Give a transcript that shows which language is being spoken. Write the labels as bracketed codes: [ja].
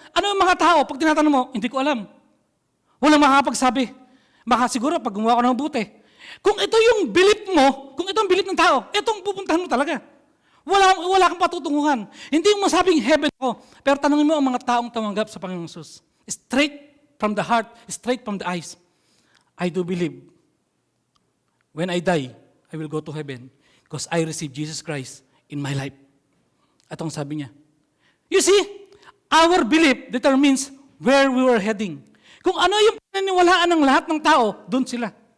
[tl] Ano yung mga tao, pag tinatanong mo, hindi ko alam. Walang makakapagsabi. Siguro pag gumawa ko ng buti. Kung ito yung belief mo, kung ito ang belief ng tao, itong pupuntahan mo talaga. Wala kang patutunguhan. Hindi mo masabing heaven ko, pero tanongin mo ang mga taong tumanggap sa Panginoong Jesus. [en] Straight from the heart, straight from the eyes. I do believe, when I die, I will go to heaven because I receive Jesus Christ in my life. [tl] Atong sabi niya. [en] You see, our belief determines where we were heading. [tl] Kung ano yung paniniwalaan ng lahat ng tao, doon sila.